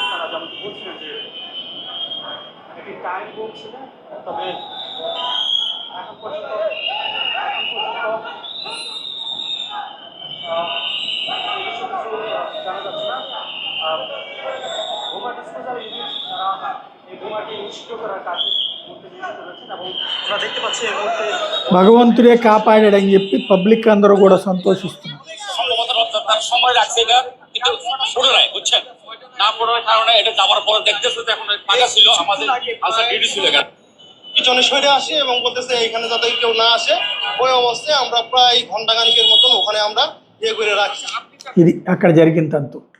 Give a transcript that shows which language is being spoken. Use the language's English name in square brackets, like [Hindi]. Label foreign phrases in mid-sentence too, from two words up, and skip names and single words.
[Bangla] তারা যেমন বলছিলেন যে একটি টাইম বোম ছিল, তবে এখন পর্যন্ত জানা যাচ্ছে না। বোমা [English] disposal unit [Bangla] তারা এই বোমাটি নিষ্ক্রিয় করার কাজে নিয়োজিত রয়েছেন এবং আমরা দেখতে পাচ্ছি এই মুহূর্তে [Telugu] భగవంతుడే కాపాడాడని చెప్పి పబ్లిక్ అందరూ కూడా సంతోషిస్తున్నారు. [Bangla] সময় রাখছে এটা, কিন্তু পড়ে নাই, বুঝছেন, না পড়ার কারণে এটা যাওয়ার পরে দেখতেছে যে এখন ফাঁকা ছিল, আমাদের আসার ডিউটি ছিল এখানে। পিছনে সরে আসে এবং বলতেছে এখানে যাতে কেউ না আসে। ওই অবস্থায় আমরা প্রায় ঘন্টাখানিকের মতন ওখানে আমরা ইয়ে করে রাখছি। [Telugu] ఇది అక్కడ జరిగిన తంతు.